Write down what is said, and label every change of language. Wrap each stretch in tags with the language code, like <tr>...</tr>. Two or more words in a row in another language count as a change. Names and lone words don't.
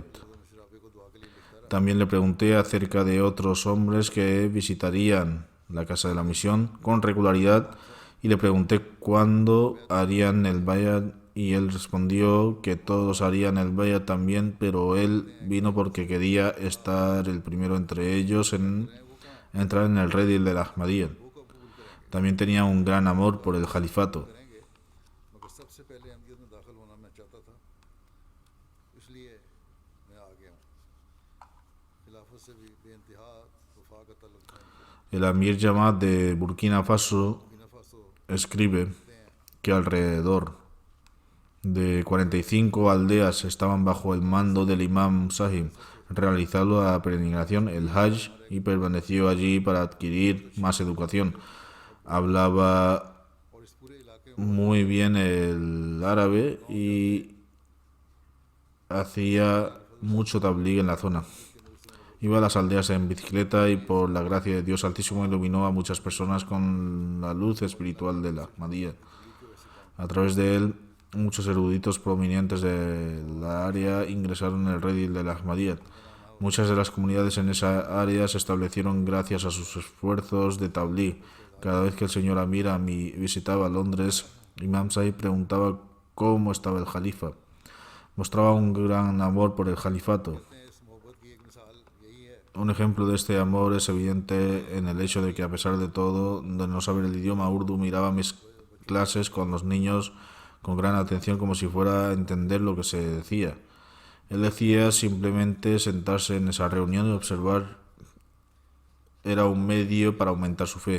<es>También le pregunté acerca de otros hombres que visitarían la casa de la misión con regularidad y le pregunté cuándo harían el Bayat y él respondió que todos harían el bayat también, pero él vino porque quería estar el primero entre ellos en entrar en el redil del Ahmadiyya. También tenía un gran amor por el califato.</es> <ur>کریں گے مگر سب سے پہلے احمدیت میں داخل ہونا میں چاہتا تھا، اس لیے میں آ گیا ہوں. خلافت سے بھی بے انتہا وفا کا طلب تھا ان کو.</ur> <es>El Amir Jamaat de Burkina Faso बुर्किना फासो escribe que alrededor de 45 aldeas estaban bajo el mando del Imam Sahib, realizando la peregrinación, el Hajj, y permaneció allí para adquirir más educación. Hablaba</es> <ur>اور اس پورے علاقے میں</ur> <es>muy bien el árabe y hacía mucho tabligh en la zona. Iba a las aldeas en bicicleta y por la gracia de Dios Altísimo iluminó a muchas personas con la luz espiritual de la Ahmadiyya. A través de él, muchos eruditos prominentes de la área ingresaron en el redil de la Ahmadiyya. Muchas de las comunidades en esa área se establecieron gracias a sus esfuerzos de tabligh. Cada vez que el señor Amir Ami visitaba Londres, Imam Sahib preguntaba cómo estaba el califa. Mostraba un gran amor por el califato.</es> <ur>اس محبت کی ایک مثال یہی ہے</ur> <es>Un ejemplo de este amor es evidente en el hecho de que, a pesar de todo, de no saber el idioma urdu, miraba mis clases con los niños con gran atención como si fuera a entender lo que se decía. Él decía simplemente sentarse en esa reunión y observar era un medio para aumentar su fe.</es>